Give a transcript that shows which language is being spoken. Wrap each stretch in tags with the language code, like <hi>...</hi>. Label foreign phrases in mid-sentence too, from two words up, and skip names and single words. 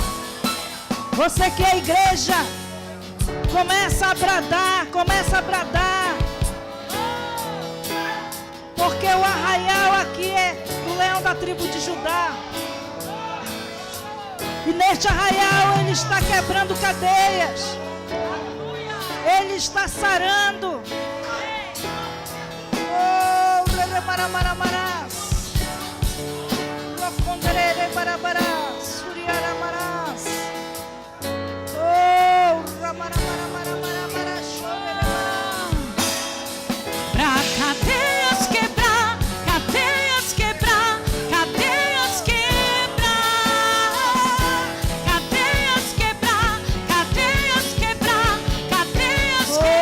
<pt>Você que é igreja, começa a bradar, Começa a bradar. Porque o arraial aqui é do leão da tribo de Judá. E neste arraial ele está quebrando cadeias. Ele está sarando. Oh, Remaramaras. Roconderere barabarás. Suriaramarás. Oh, Ramaramaramaramaramarás. Pra cadeias quebrar, cadeias quebrar, cadeias quebrar, cadeias quebrar, cadeias quebrar, cadeias</pt>